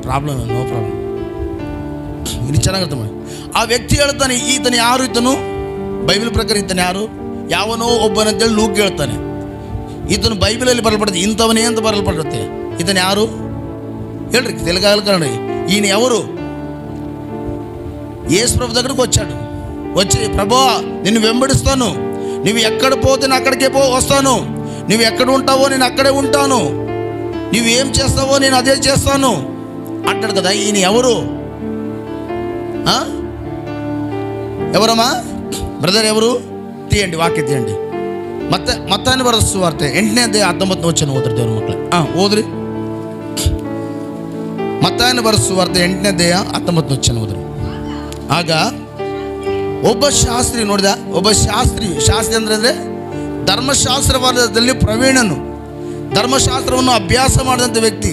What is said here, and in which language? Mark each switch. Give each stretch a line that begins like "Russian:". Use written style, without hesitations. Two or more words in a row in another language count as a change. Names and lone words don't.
English: problem no problem.
Kannada: ಇಲ್ಲಿ ಚೆನ್ನಾಗಿ ಅರ್ಥ ಮಾಡಿ. ಆ ವ್ಯಕ್ತಿ ಹೇಳ್ತಾನೆ, ಈತನ ಯಾರು? ಈತನು ಬೈಬಲ್ ಪ್ರಕಾರ ಈತನ ಯಾರು? ಯಾವನೋ ಒಬ್ಬನಂತೇಳಿ ಲೂಕ್ ಹೇಳ್ತಾನೆ. ಈತನು ಬೈಬಲಲ್ಲಿ ಬರಲ್ಪಡುತ್ತೆ, ಇಂಥವನೇ ಅಂತ ಬರಲ್ಪಡುತ್ತೆ. ಈತನ ಯಾರು ಹೇಳ್ರಿ? ತೆಲುಗಾಗಲಿ ಕನ್ನಡ.
Telugu: ఈయన ఎవరు? యేసు ప్రభు దగ్గరకు వచ్చి ప్రభా నిన్ను వెంబడిస్తాను, నువ్వు ఎక్కడ పోతే నేను అక్కడికే వస్తాను, నువ్వు ఎక్కడ ఉంటావో నేను అక్కడే ఉంటాను, నువ్వు ఏం చేస్తావో నేను అదే చేస్తాను అంటాడు కదా. ఈయన ఎవరు? ఎవరమ్మా బ్రదర్? ఎవరు? తీయండి వాక్య తీయండి.
Kannada: ಮತ್ತಾಯನ ಬರೆದ ಸುವಾರ್ತೆ 8ನೇ ಅಧ್ಯಾಯ 19ನೇ ವಚನ ಓದ್ರಿ ದೇವ್ರ ಮಕ್ಕಳೇ. ಓದ್ರಿ. ಮತ್ತಾಯನ ಬರೆದ ಸುವಾರ್ತೆ 8ನೇ ಅಧ್ಯಾಯ 19ನೇ ವಚನ ಓದ್ರಿ. ಆಗ ಒಬ್ಬ ಶಾಸ್ತ್ರಿ ನೋಡಿದ, ಒಬ್ಬ ಶಾಸ್ತ್ರಿ ಅಂದ್ರೆ ಧರ್ಮಶಾಸ್ತ್ರವಾದದಲ್ಲಿ ಪ್ರವೀಣನು, ಧರ್ಮಶಾಸ್ತ್ರವನ್ನು ಅಭ್ಯಾಸ ಮಾಡಿದಂಥ ವ್ಯಕ್ತಿ.